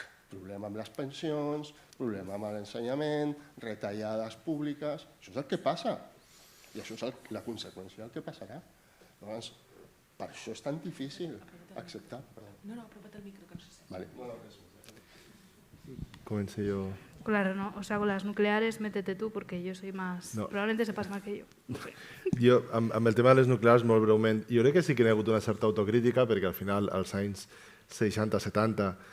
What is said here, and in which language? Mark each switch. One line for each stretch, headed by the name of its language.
Catalan: Problema amb les pensions, problema amb l'ensenyament, retallades públiques... Això és el que passa i això és la conseqüència del que passarà. Llavors, per això és tan difícil acceptar. No, apropa't el micro, que no se sent.
Spanish: Comencé yo. Claro, ¿no? O sea, con las nucleares métete tú, porque yo soy más... No. Probablemente sepas más que yo.
Catalan: Jo, amb el tema de les nuclears, molt breument, jo crec que sí que hi ha hagut una certa autocrítica, perquè al final, als anys 60-70,